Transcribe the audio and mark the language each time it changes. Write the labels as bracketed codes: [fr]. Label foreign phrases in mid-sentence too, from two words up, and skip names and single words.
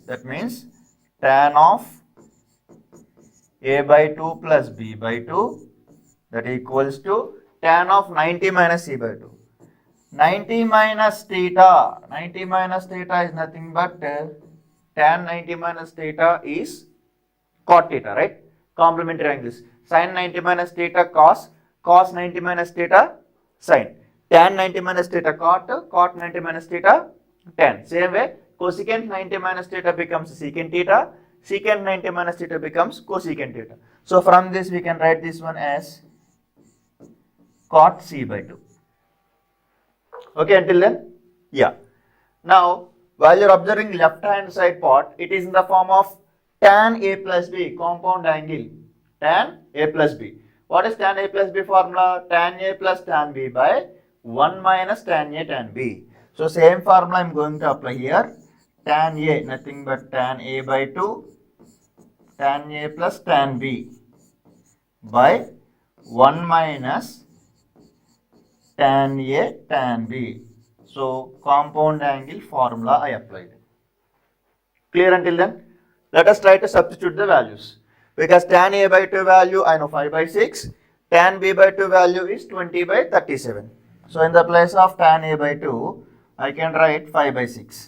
[en] That means tan of A by 2 plus B by 2 that equals to tan of 90 minus C by 2. 90 minus theta. 90 minus theta is nothing but tan 90 minus theta is cot theta, right? Complementary angles. Sin 90 minus theta cos. Cos 90 minus theta sin. Tan 90 minus theta cot, cot 90 minus theta tan. Same way, cosecant 90 minus theta becomes secant theta, secant 90 minus theta becomes cosecant theta. So from this we can write this one as cot C by 2. Okay, until then? Now, while you are observing left hand side part, it is in the form of tan A plus B, compound angle, tan A plus B. What is tan A plus B formula? Tan A plus tan B by 1 minus tan A tan B. So same formula I am going to apply here. Tan A, nothing but tan A by 2, tan A plus tan B by 1 minus tan A tan B. So compound angle formula I applied. Clear until then? Let us try to substitute the values. Because tan A by 2 value I know 5 by 6, tan B by 2 value is 20 by 37. So in the place of tan A by 2, I can write 5 by 6.